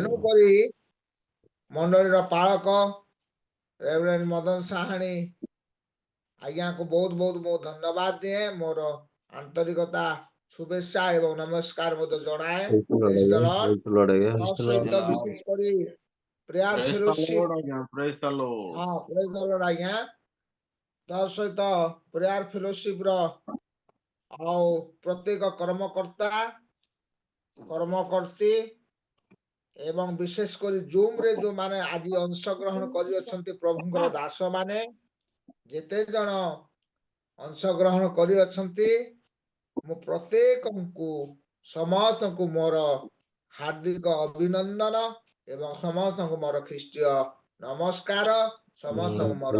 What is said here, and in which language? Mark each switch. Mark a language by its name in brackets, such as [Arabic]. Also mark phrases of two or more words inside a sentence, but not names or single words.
[Odia] ତେଣୁ କରି ମଣ୍ଡଳୀର ପାଳକ ରେଭରେଣ୍ଡ ମଦନ ସାହାଣୀ ଆଜ୍ଞାଙ୍କୁ ବହୁତ ବହୁତ ମୁଁ ଧନ୍ୟବାଦ ଦିଏ। ମୋର ଆନ୍ତରିକତା [Hindi] शुभेच्छा एवं नमस्कार [Odia] ମଧ୍ୟ ଜଣାଏ। [English] Praise the Lord. Praise the Lord. Praise the Lord. [Odia] ତା ସହିତ ବିଶେଷ କରି ପ୍ରେୟାର [English] Praise the [Odia] ଫେଲୋସିପ, [English] Lord ଆଜ୍ଞା, praise the Lord. ହଁ praise the Lord ଆଜ୍ଞା। [Odia] ତା ସହିତ [English] prayer fellowship [Odia] ର ଆଉ ପ୍ରତ୍ୟେକ କର୍ମକର୍ତ୍ତା କର୍ମକର୍ତ୍ତୀ ଏବଂ ବିଶେଷ କରି ଜୁମ୍ ରେ ଯୋଉମାନେ ଆଜି ଅଂଶଗ୍ରହଣ କରିଅଛନ୍ତି, ପ୍ରଭୁଙ୍କର ଦାସ ମାନେ ଯେତେ ଜଣ ଅଂଶଗ୍ରହଣ କରିଅଛନ୍ତି, ମୁଁ ପ୍ରତ୍ୟେକଙ୍କୁ ସମସ୍ତଙ୍କୁ ମୋର ହାର୍ଦ୍ଦିକ ଅଭିନନ୍ଦନ ଏବଂ ସମସ୍ତଙ୍କୁ ମୋର ଖ୍ରୀଷ୍ଟୀୟ ନମସ୍କାର, ସମସ୍ତଙ୍କୁ ମୋର